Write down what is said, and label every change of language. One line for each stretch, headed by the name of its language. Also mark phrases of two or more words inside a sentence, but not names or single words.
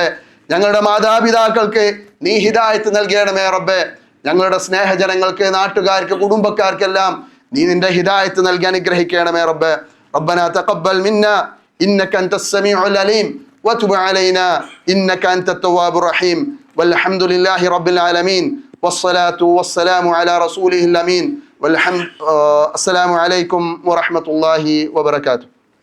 Malayalam: ഞങ്ങളുടെ മാതാപിതാക്കൾക്ക് നീ ഹിദായത്ത് നൽകണമേ റബ്ബേ. ഞങ്ങളുടെ സ്നേഹജനങ്ങൾക്ക്, നാട്ടുകാർക്ക്, കുടുംബക്കാർക്കെല്ലാം നീ നിന്റെ ഹിദായത്ത് നൽകി അനുഗ്രഹിക്കണമേ റബ്ബേ.
Arabic: رَبَّنَا تَقَبَّلْ مِنَّا إِنَّكَ أَنْتَ السَّمِيعُ الْعَلِيمُ وَتُبْ عَلَيْنَا إِنَّكَ أَنْتَ التَّوَّابُ الرَّحِيمُ وَالْحَمْدُ لِلَّهِ رَبِّ الْعَالَمِينَ والصلاة والسلام على رسوله الأمين والحمد. السلام عليكم ورحمة الله وبركاته.